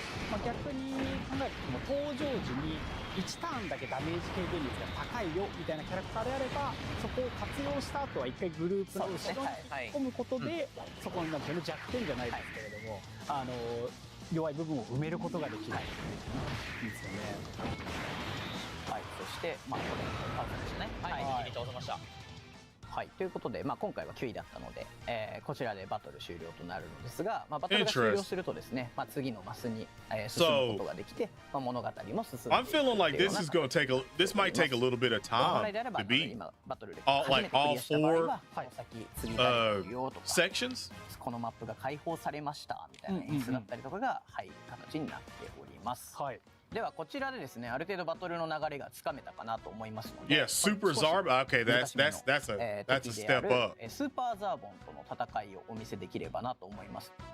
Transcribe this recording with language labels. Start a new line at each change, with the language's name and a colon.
Japanese: まあ逆に考えると登場時に1ターンだけダメージ軽減率が高いよみたいなキャラクターであれば、そこを活用した後は一回グループの後ろに突っ込むことで、そこになんていうの弱点じゃないですけれども、弱い部分を埋めることができる。いいですよね。はい、そして、まあ、これ、パウザでしたね。はい、無事に倒せました。はい、ということで、まあ、今回は9位だったので、こちらでバトル終了となるのですが、まあ、バトルが終了するとですね、まあ、次のマスに、進むことができて、まあ、物語も進んでいく。
English: I'm feeling like this might take a little bit of time to beat like all 4 sections.
Japanese: このマップが開放されましたみたいな演出だったりとかが入る形になっております。はい。ではこちらでですね、ある程度バトルの流れがつかめたかなと思いますので、
English: Yeah, Super Zarb. Okay, that's a step up.
Japanese: スーパーザーボンとの戦いをお見せできればなと思います。